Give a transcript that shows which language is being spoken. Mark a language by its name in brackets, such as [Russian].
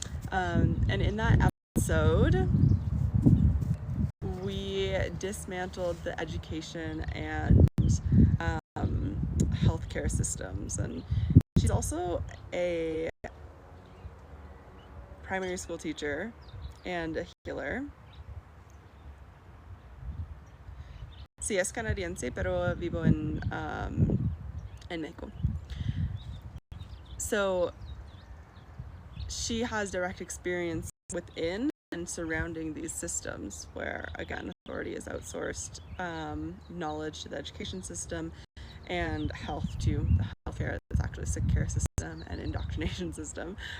[English] And in that episode, we dismantled the education and healthcare systems. And she's also a primary school teacher and a healer. [Spanish] Sí, es canadiense, pero vivo en Mexico. So [English] she has direct experience within and surrounding these systems where, again, authority is outsourced, knowledge to the education system, and health to the healthcare, that's actually a sick care system and indoctrination system.